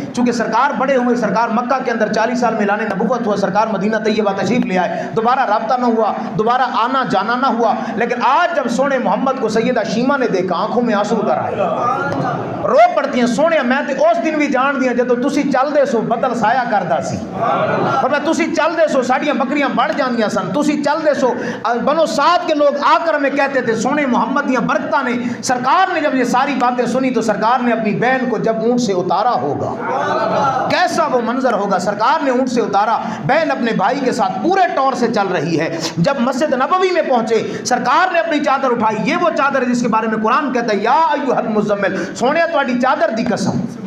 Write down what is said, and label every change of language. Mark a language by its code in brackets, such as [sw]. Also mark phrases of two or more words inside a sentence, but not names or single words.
[ur] چونکہ سرکار بڑے ہوئے، سرکار مکہ کے اندر 40 سال میں اعلان نبوت ہوا، سرکار مدینہ طیبہ تشریف لے آئے، دوبارہ رابطہ نہ ہوا، دوبارہ آنا جانا نہ ہوا. لیکن آج جب سونے محمد کو سیدہ شیمہ نے دیکھا آنکھوں میں آنسو اتر آئے، رو پڑتی ہیں سونے میں [pa] تے اس دن بھی جان دیا جدو تسی چل دے سو بدل سایہ کردا سی. فرمایا تسی چل دے سو ساڈیاں بکریاں بڑھ جاندیاں سن، تسی چل دے سو. [ur] بنو سعد کے لوگ آ کر ہمیں کہتے تھے [pa] سونے محمد دیاں برکتاں نے. [ur] سرکار نے جب یہ ساری باتیں سنی تو سرکار نے اپنی بہن کو جب اونٹ سے اتارا ہوگا کیسا وہ منظر ہوگا. سرکار نے اونٹ سے اتارا، بہن اپنے بھائی کے ساتھ پورے طور سے چل رہی ہے. جب مسجد نبوی میں پہنچے سرکار نے اپنی چادر اٹھائی. یہ وہ چادر ہے جس کے بارے میں قرآن کہتا ہے [ar] یا ایھا المزمل، [pa] سونے تہاڈی چادر دی قسم.